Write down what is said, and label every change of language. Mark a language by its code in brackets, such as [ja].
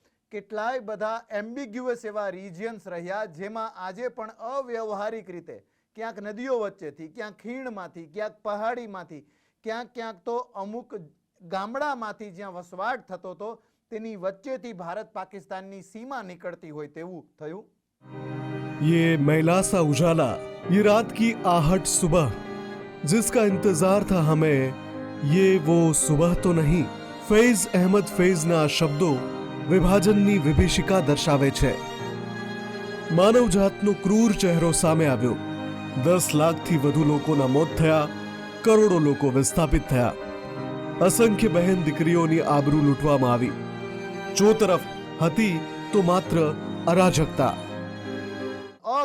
[gu] કેટલાય બધા એમ્બિગ્યુઅસ એવા રિજિયન્સ રહ્યા જેમાં આજે પણ અવ્યવહારિક રીતે ક્યાંક નદીઓ વચ્ચેથી, ક્યાંક ખીણમાંથી, ક્યાંક પહાડીમાંથી, ક્યાંક ક્યાંક તો અમુક ગામડામાંથી જ્યાં વસવાટ થતો હતો તેની વચ્ચેથી ભારત પાકિસ્તાનની સીમા નીકળતી હોય તેવું થયું। [hi] ये महिला सा उजाला, ये रात की आहट सुबह, जिसका इंतजार था हमें, ये वो सुबह तो नहीं। [gu] फैज अहमद फैजના શબ્દો વિભાજનની વિભીષિકા દર્શાવે છે। માનવજાતનો ક્રૂર ચહેરો સામે આવ્યો। 10 લાખથી વધુ લોકોના મોત થયા, કરોડો લોકો વિસ્થાપિત થયા। અસંખ્ય બહેન દીકરીઓની આબરૂ લૂંટવામાં આવી। જો તરફ હતી તો માત્ર અરાજકતા।